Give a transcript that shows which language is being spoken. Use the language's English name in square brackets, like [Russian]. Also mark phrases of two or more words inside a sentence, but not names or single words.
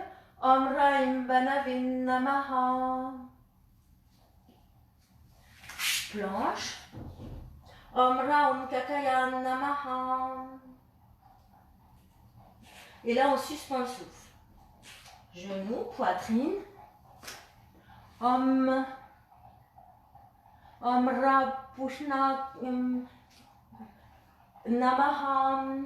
[Sanskrit] Om Raim Banavin Namaha. [French] Planche. [Sanskrit] Om Raum Kakaya Namaha. [French] Et là, on suspend le souffle. Genoux, poitrine. [Sanskrit] Om Ra Pushna Namaha.